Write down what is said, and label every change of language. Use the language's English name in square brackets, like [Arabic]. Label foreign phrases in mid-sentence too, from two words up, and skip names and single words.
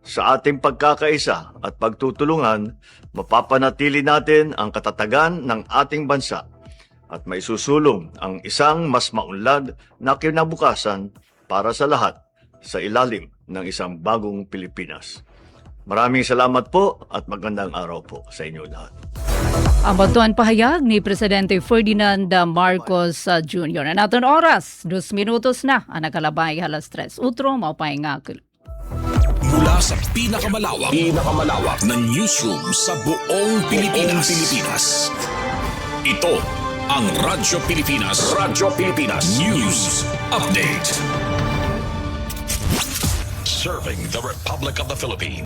[Filipino] Sa ating pagkakaisa at pagtutulungan, mapapanatili natin ang katatagan ng ating bansa at maisusulong ang isang mas maunlad na kinabukasan para sa lahat sa ilalim ng isang bagong Pilipinas. Maraming salamat po at magandang araw po sa inyo lahat. [Waray] Ang batuan pahayag ni Presidente Ferdinand Marcos Jr. Na natin oras, 2 minutos na ang nakalabay halas 3. Utro, maupay nga. [Filipino] Mula sa pinakamalawak na newsroom sa buong Pilipinas. Ito ang Radyo Pilipinas News Update. [English] Serving the Republic of the Philippines.